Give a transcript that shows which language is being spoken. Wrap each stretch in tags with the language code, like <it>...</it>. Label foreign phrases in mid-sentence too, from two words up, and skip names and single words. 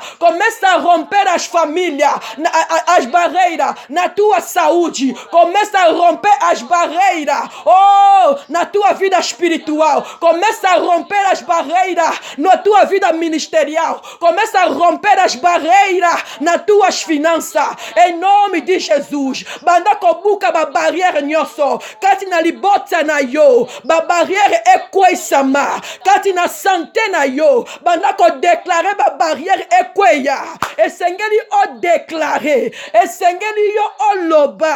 <pt>Começa a romper as famílias, as barreiras na tua saúde. Começa a romper as barreiras, oh, na tua vida espiritual. Começa a romper as barreiras na tua vida ministerial. Começa a romper as barreiras nas tuas finanças. Em nome de Jesus.</pt> <ln>Banda kobuka ba barrière nyoso. Kati na libota na yo. Ba barrière ekwesama. Kati na santé na yo. Banda ko déclarer ba barrière ekweya. Esengeli o déclarer. Esengeli yo o loba.</ln>